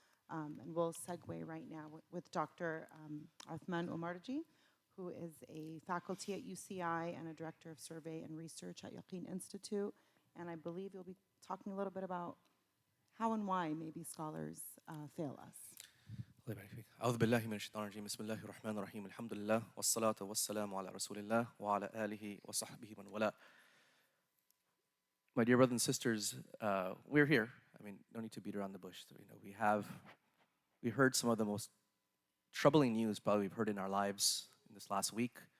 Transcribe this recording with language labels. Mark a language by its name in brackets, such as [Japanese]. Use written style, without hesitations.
[English] And we'll segue right now with Dr. Uthman Umarji, who is a faculty at UCI and a director of survey and research at Yaqeen Institute. And I believe you'll be talking a little bit about how and why maybe scholars fail us. [Arabic] أعوذ بالله من الشيطان الرجيم بسم الله الرحمن الرحيم الحمد لله والصلاة والسلام على رسول الله وعلى آله وصحبه من والاه. [English] My dear brothers and sisters, we're here. I mean, no need to beat around the bush. So, we heard some of the most troubling news probably we've heard in our lives in this last week.